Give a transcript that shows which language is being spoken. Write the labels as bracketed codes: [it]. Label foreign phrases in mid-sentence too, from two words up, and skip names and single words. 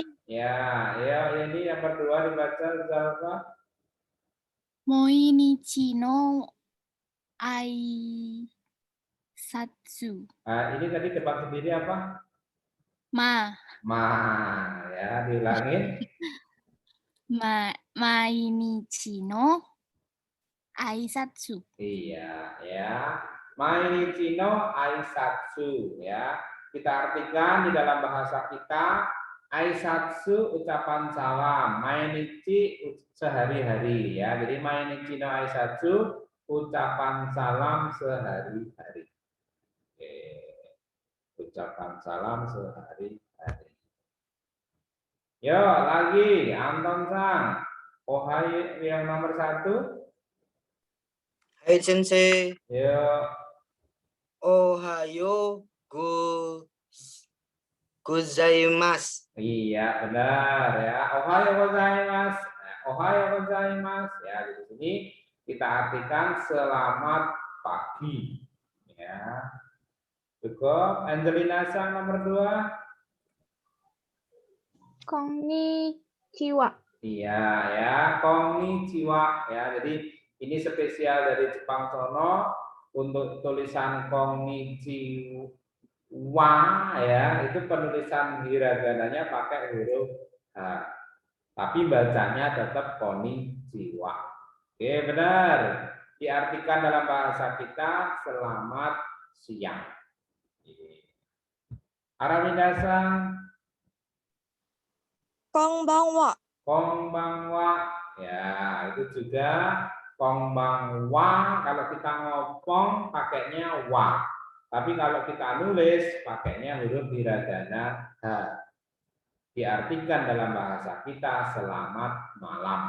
[id] Ya, ini yang kedua dibaca Zalfa. [ja] 毎日の挨拶. [id] Ini tadi depan sendiri apa? Ma, Ya, diulangin. [ja] 毎日の挨拶. [id] Iya, ya. [ja] 毎日の挨拶, [id] ya. Kita artikan di dalam bahasa kita, aisatsu ucapan salam, mainichi sehari-hari, ya. Jadi [ja] 毎日の挨拶 [id] ucapan salam sehari-hari. Oke. Ucapan salam sehari-hari. Yo, lagi Anton Sang. Ohai yang nomor 1. [ja] はい、先生. [id] Yo, [ja] おはようございます. [id] iya benar ya. [ja] おはようございます. Nah, おはようございます. [id] Ya, di sini kita artikan selamat pagi. Ya. Cukup. Angelina Sang nomor 2. [ja] Konnichiwa. [id] Iya ya, konnichiwa ya. Jadi ini spesial dari Jepang sono untuk tulisan konnichiwa ya, itu penulisan hiragananya pakai huruf H. Tapi bacanya tetap konnichiwa. Oke, benar. Diartikan dalam bahasa kita selamat siang. Araminda-san, [ja] Konbanwa. konbanwa. [id] Ya, itu juga konbanwa. Kalau kita ngomong pakainya wa. Tapi kalau kita nulis pakainya huruf hiragana H. Diartikan dalam bahasa kita selamat malam.